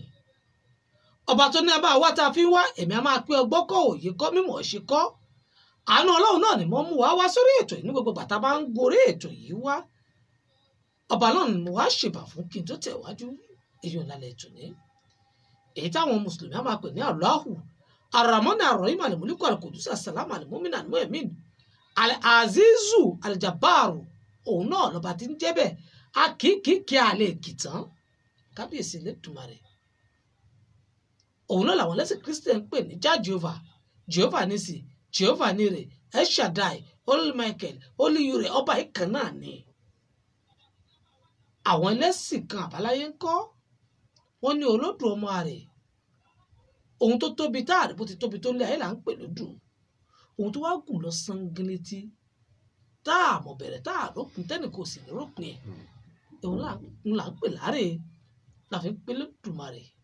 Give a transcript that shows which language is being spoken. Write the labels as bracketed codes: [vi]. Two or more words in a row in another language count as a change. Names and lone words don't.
[yo] ọba tó ní abá wa tá a fi ń wá èmi a máa pé ọgbọ́n kọ́ òye kọ́ mímọ̀ ṣe kọ́. àánú ọlọ́run náà ni mo mú wá sórí ètò yìí ní gbogbo bàtà bá ń gorí ètò yìí wá. ọba náà ni mo wá ṣèbà fún kí n tó tẹ̀ wájú èyí ò lálẹ́ ètò ní. èyí táwọn mùsùlùmí á máa pè ní Allahu Ar-Rahman Ar-Rahim Al-Muliku Al-Qudus As-Salam Al-Mu'min Al-Mu'min Al-Azizu Al-Jabbaru, òun náà lọ́ba tí ń jẹ́ bẹ́ẹ̀ akíkíkí àlẹ́ èkìtàn kábíyèsí Ẹlẹ́dùmarè. òun náà làwọn lẹ́sìn Christian ń pè ní Jah Jehovah, Jehovah Nisi, Jehovah Nire, El Shaddai, Holy Michael, Holy Ure, ọba ìkan náà ni. àwọn ẹlẹ́sìn kan àbáláyé ń kọ́ wọ́n ní Olódùmarè, ohun tó tóbi táàrí bó ti tóbi tó lé ayé là ń pè lódù, ohun tó wá gùn lọ sangilétí táàmọ̀ bẹ̀rẹ̀ táàrókùn tẹ́nìkò sì ní rópin ẹ̀, òun là ń pè láre la fi ń pè Olódùmarè.